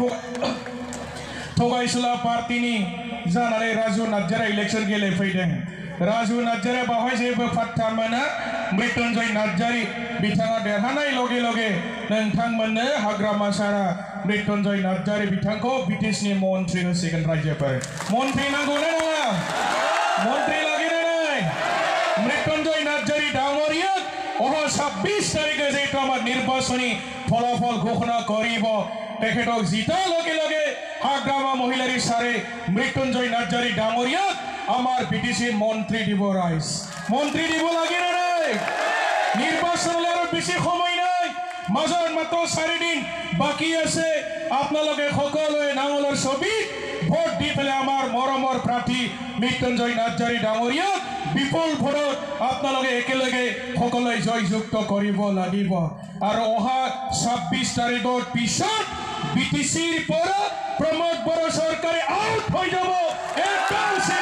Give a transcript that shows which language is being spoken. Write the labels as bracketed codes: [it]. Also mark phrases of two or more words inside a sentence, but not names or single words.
[brx] थगायसुला पार्टीनि जानानै राजु नार्जारिया इलेक्शन गेलेफैदों राजु नार्जारिया बावहाय जेबो फात्ता मोना मृत्युंजय नार्जारी बिथाङा देरहानाय लगे लगे नोंथांमोननो हाग्रामा सारा मृत्युंजय नार्जारी बिथांखौ बिटिसिनि मन्त्रि होसिगोन रायजोफोर मन्त्रि नांगौना नङा [as] मन्त्रि लागिना নাই मृत्युंजय नार्जारी डाঙৰীয়া 26 তাৰিখে যেটো আমাৰ নিৰ্বাচনী ফলাফল ঘোষণা কৰিব তেখেতক জিতাৰ লগে লগে হাগ্ৰামা মহিলাৰ সাৰে মৃত্যুঞ্জয় নাৰ্জাৰী ডাঙৰীয়া আমাৰ বিটিচিৰ মন্ত্ৰী দিব ৰাইজ মন্ত্ৰী দিব লাগে না নাই নিৰ্বাচনলৈ আৰু বেছি সময় নাই মাজৰ মাত্ৰ 4 দিন বাকি আছে আপোনালোকে সকলোৱে নাঙলৰ ছবিত ভোট দি পেলাই আমাৰ মৰমৰ প্ৰাৰ্থী মৃত্যুঞ্জয় নাৰ্জাৰী ডাঙৰীয়া বিপুল ভোটত আপোনালোকে একেলগে সকলোৱে জয়যুক্ত কৰিব লাগিব আৰু অহা 26 তাৰিখৰ পিছত বিটিচিৰ পৰা প্ৰমোদ বড়ো চৰকাৰে আউট হৈ যাব একদম